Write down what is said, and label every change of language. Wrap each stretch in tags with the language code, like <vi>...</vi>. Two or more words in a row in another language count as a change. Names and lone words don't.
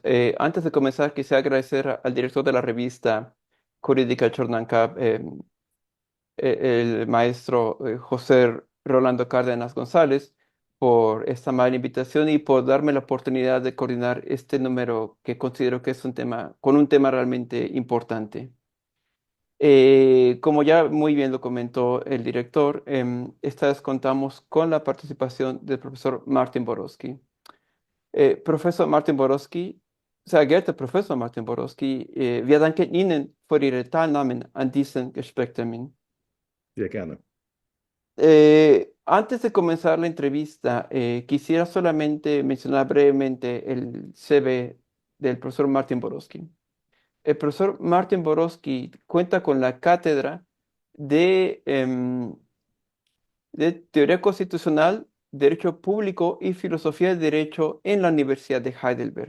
<es>Antes de comenzar, quisiera agradecer al director de la revista Jurídica Chornancap, el maestro José Rolando Cárdenas González, por esta amable invitación y por darme la oportunidad de coordinar este número que considero que es un tema realmente importante. Como ya muy bien lo comentó el director, esta vez contamos con la participación del profesor Martin Borowski.</es> <de>Professor Martin Borowski, sehr geehrter Professor Martin Borowski, wir danken Ihnen für Ihre Teilnahme an diesem Gesprächstermin. Sehr gerne.</de> <es>Antes de comenzar la entrevista, quisiera solamente mencionar brevemente el CV del profesor Martin Borowski. El profesor Martin Borowski cuenta con la cátedra de, de Teoría Constitucional, Derecho Público y Filosofía del Derecho en la Universidad de Heidelberg.</es>